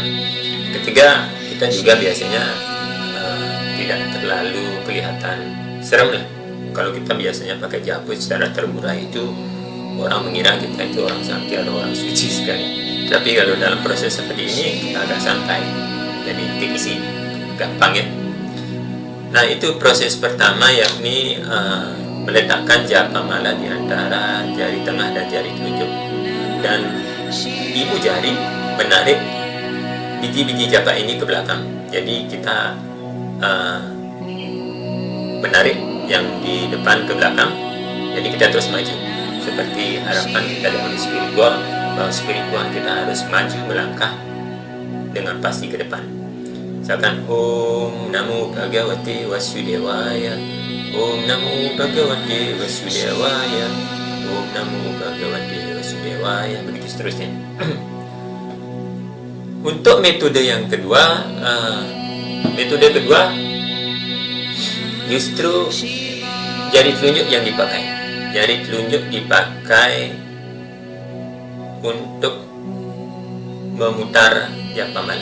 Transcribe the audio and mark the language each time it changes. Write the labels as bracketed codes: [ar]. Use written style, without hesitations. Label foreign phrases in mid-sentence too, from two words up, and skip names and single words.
[id] Ketiga, kita juga biasanya tidak terlalu kelihatan serem lah. Kalau kita biasanya pakai japa secara terurai itu orang mengira kita itu orang sakti atau orang suci sekali. Tapi kalau dalam proses seperti ini kita agak santai, jadi [en] take easy, [id] gampang ya. Nah, itu proses pertama, yakni meletakkan japa mala di antara jari tengah dan jari telunjuk, dan ibu jari menarik biji-biji japa ini ke belakang. Jadi kita menarik yang di depan ke belakang, jadi kita terus maju seperti harapan kita dari spiritual, bahwa spiritual kita harus maju melangkah dengan pasti ke depan. [sa] Misalkan Om Namo Bhagavate Vasudevaya, Om Namo Bhagavate Vasudevaya, Om Namo Bhagavate Vasudevaya, [id] begitu seterusnya. Untuk metode yang kedua, justru jari telunjuk yang dipakai. Jari telunjuk dipakai untuk memutar japa mala.